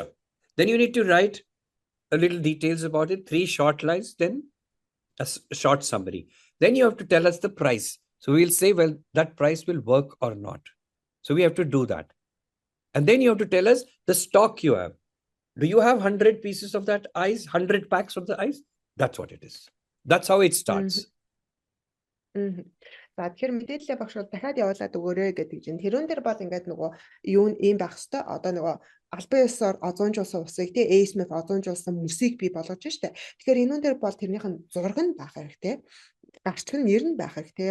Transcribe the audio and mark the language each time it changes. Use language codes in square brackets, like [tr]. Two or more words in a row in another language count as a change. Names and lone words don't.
[en] Then you need to write a little details about it, 3 short lines, then a short summary. Then you have to tell us the price. So we'll say, well, that price will work or not. So we have to do that. And then you have to tell us the stock you have. Do you have 100 pieces of that ice, 100 packs of the ice? That's what it is. That's how it starts. [mn] За тэгэхээр мэдээлэлээ багшууд дахиад явуулаад өгөөрэй гэдэг чинь тэрүүн дээр бол ингээд нөгөө юу ийм байх хэвээр одоо нөгөө албан ёсоор озоонжуулсан усыг ASMF озоонжуулсан мөсийг бий болгож штэ. Тэгэхээр энүүн дээр бол тэрнийх нь зураг нь байх хэрэгтэй. Гарчиг нь нэр нь байх хэрэгтэй.